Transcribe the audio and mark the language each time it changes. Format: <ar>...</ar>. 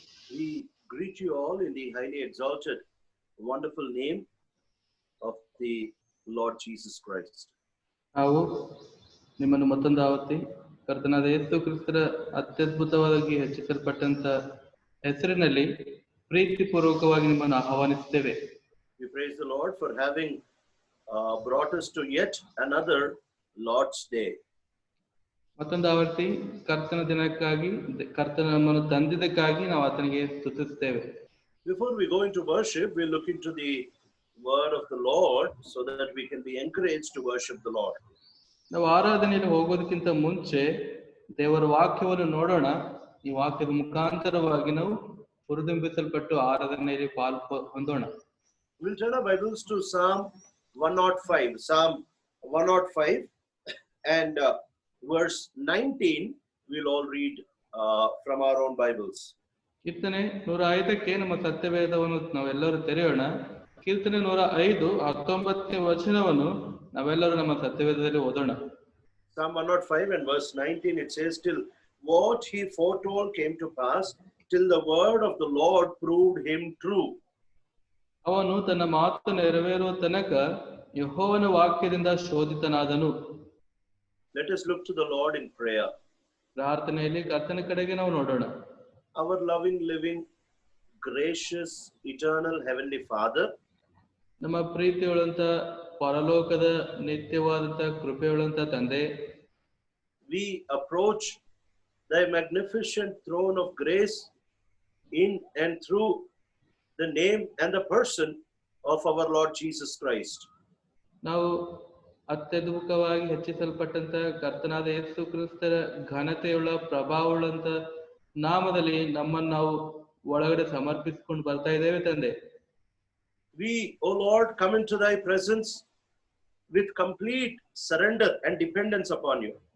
<en>We greet you all in the highly exalted, wonderful name of the Lord Jesus Christ.</en> <kn>ನಾವು ನಿಮ್ಮನ್ನು ಮತ್ತೊಂದು ಆವತ್ತಿ ಕರ್ತನಾದ ಯೇಸು ಕ್ರಿಸ್ತರ ಅತ್ಯದ್ಭುತವಾಗಿ ಹೆಚ್ಚಿಸಲ್ಪಟ್ಟಂತ ಹೆಸರಿನಲ್ಲಿ ಪ್ರೀತಿಪೂರ್ವಕವಾಗಿ ನಿಮ್ಮನ್ನು ಆಹ್ವಾನಿಸುತ್ತೇವೆ.</kn> <en>We praise the Lord for having brought us to yet another Lord's Day.</en> <kn>ಮತ್ತೊಂದು ಆವರ್ತಿ ಕರ್ತನ ದಿನಕ್ಕಾಗಿ ಕರ್ತನ ನಮ್ಮನ್ನು ತಂದಿದ್ದಕ್ಕಾಗಿ ನಾವು ಆತನಿಗೆ ಸ್ತುತಿಸುತ್ತೇವೆ.</kn> <en>Before we go into worship, we'll look into the word of the Lord so that we can be encouraged to worship the Lord.</en> <kn>ನಾವು ಆರಾಧನೆಯಲ್ಲಿ ಹೋಗೋದಕ್ಕಿಂತ ಮುಂಚೆ ದೇವರ ವಾಕ್ಯವನ್ನು ನೋಡೋಣ. ಈ ವಾಕ್ಯದ ಮುಖಾಂತರವಾಗಿ ನಾವು ಹುರಿದುಂಬಿಸಲ್ಪಟ್ಟು ಆರಾಧನೆಯಲ್ಲಿ ಹೊಂದೋಣ.</kn> <en>We'll turn our Bibles to Psalm 105. Psalm 105 and verse 19. We'll all read from our own Bibles.</en> <kn>ಕೀರ್ತನೆ 105ಕ್ಕೆ ನಮ್ಮ ಸತ್ಯವೇದವನ್ನು ನಾವೆಲ್ಲರೂ ತೆರೆಯೋಣ. ಕೀರ್ತನೆ 105 19ನೇ ವಚನವನ್ನು ನಾವೆಲ್ಲರೂ ನಮ್ಮ ಸತ್ಯವೇದದಲ್ಲಿ ಓದೋಣ.</kn> <en>Psalm 105 and verse 19, it says, till what he foretold came to pass, till the word of the Lord proved him true.</en> <kn>ಅವನು ತನ್ನ ಮಾತು ನೆರವೇರುವ ತನಕ ಯೆಹೋವನ ವಾಕ್ಯದಿಂದ ಶೋಧಿತನಾದನು.</kn> <en>Let us look to the Lord in prayer.</en> <kn>ಪ್ರಾರ್ಥನೆಯಲ್ಲಿ ಕರ್ತನ ಕಡೆಗೆ ನಾವು ನೋಡೋಣ.</kn> <en>Our loving, living, gracious, eternal, heavenly Father,</en> <kn>ನಮ್ಮ ಪ್ರೀತಿಯುಳ್ಳಂತ ಪರಲೋಕದ ನಿತ್ಯವಾದಂತ ಕೃಪೆಯುಳ್ಳಂತ ತಂದೆ,</kn> <en>we approach thy magnificent throne of grace in and through the name and the person of our Lord Jesus Christ.</en> <kn>ನಾವು ಅತ್ಯದ್ಭುತವಾಗಿ ಹೆಚ್ಚಿಸಲ್ಪಟ್ಟಂತ ಕರ್ತನಾದ ಯೇಸು ಕ್ರಿಸ್ತರ ಘನತೆಯುಳ್ಳ ಪ್ರಭಾವವುಳ್ಳಂತ ನಾಮದಲ್ಲಿ ನಮ್ಮನ್ನು ನಾವು ಒಳಗಡೆ ಸಮರ್ಪಿಸಿಕೊಂಡು ಬರ್ತಾ ಇದ್ದೇವೆ ತಂದೆ.</kn> <en>We, O Lord, come into thy presence with complete surrender and dependence upon you.</en>